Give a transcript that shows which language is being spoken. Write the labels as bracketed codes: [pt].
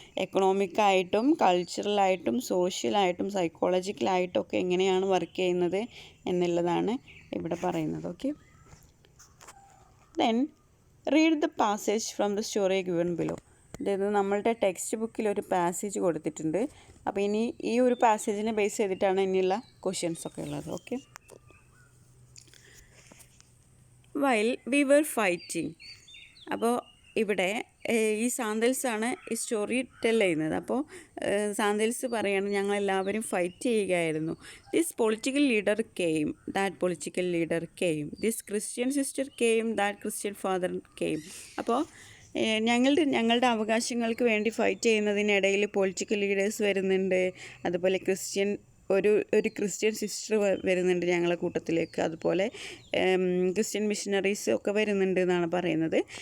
[ml] എക്കണോമിക്കായിട്ടും കൾച്ചറലായിട്ടും സോഷ്യലായിട്ടും സൈക്കോളജിക്കലായിട്ടൊക്കെ എങ്ങനെയാണ് വർക്ക് ചെയ്യുന്നത് എന്നുള്ളതാണ് ഇവിടെ പറയുന്നത്. [en] Okay, then read the passage from the story given below. [ml] അതായത് നമ്മളുടെ ടെക്സ്റ്റ് ബുക്കിൽ ഒരു പാസേജ് കൊടുത്തിട്ടുണ്ട്. അപ്പോൾ ഇനി ഈ ഒരു പാസേജിനെ ബേസ് ചെയ്തിട്ടാണ് ഇനിയുള്ള ക്വസ്റ്റ്യൻസ് ഒക്കെ ഉള്ളത്. [en] Okay, while we were fighting. [ml] അപ്പോൾ ഇവിടെ ഈ സാന്തൽസാണ് ഈ സ്റ്റോറി ടെൽ ചെയ്യുന്നത്. അപ്പോൾ സാന്തൽസ് പറയാണ് ഞങ്ങളെല്ലാവരും ഫൈറ്റ് ചെയ്യുകയായിരുന്നു. [en] This political leader came, that political leader came, this Christian sister came, that Christian father came. [ml] അപ്പോൾ ഞങ്ങളുടെ അവകാശങ്ങൾക്ക് വേണ്ടി ഫൈറ്റ് ചെയ്യുന്നതിനിടയിൽ പൊളിറ്റിക്കൽ ലീഡേഴ്സ് വരുന്നുണ്ട്, അതുപോലെ ഒരു ക്രിസ്ത്യൻ സിസ്റ്റർ വരുന്നുണ്ട് ഞങ്ങളെ കൂട്ടത്തിലേക്ക്, അതുപോലെ ക്രിസ്ത്യൻ മിഷനറീസ് ഒക്കെ വരുന്നുണ്ട് എന്നാണ് പറയുന്നത്.